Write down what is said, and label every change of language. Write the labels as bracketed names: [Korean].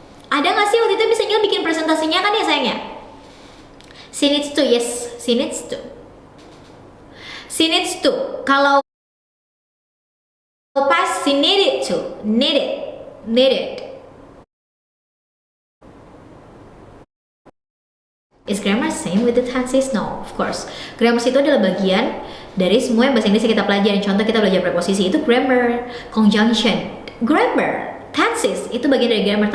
[Indonesian] Ada nggak sih waktu itu Miss Angel bikin presentasinya kan ya sayangnya? [English] She needs to, yes, she needs to. She needs to. [Indonesian] Kalau pas [English] she needed to, needed. Is grammar same with the tenses? No, of course. [Indonesian] Grammar itu adalah bagian dari semua yang bahasa Inggris yang kita pelajari. Contoh kita belajar preposisi itu grammar, conjunction, grammar, tenses itu bagian dari grammar.